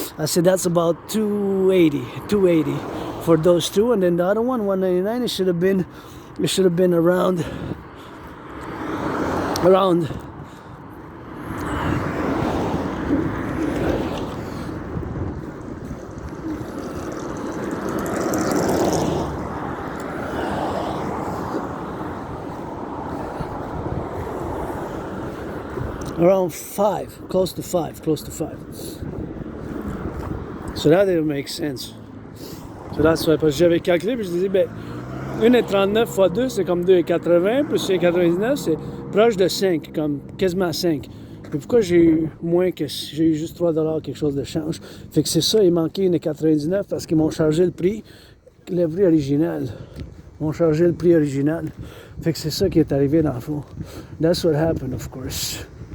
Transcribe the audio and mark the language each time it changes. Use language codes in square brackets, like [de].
[en] I said that's about $2.80 for those two, and then the other one $1.99, it should have been around around 5, close to 5. So that didn't make sense. So that's why, [fr] parce que j'avais calculé, puis je disais, ben 1,39 x 2, c'est comme 2,80, plus 1,99, c'est proche de 5, comme quasiment 5. Puis pourquoi j'ai eu moins que, j'ai eu juste $3 quelque chose de change. Fait que c'est ça, il manquait 1,99 parce qu'ils m'ont chargé le prix original. Ils m'ont chargé le prix original. Fait que c'est ça qui est arrivé dans le fond. [en] That's what happened, of course.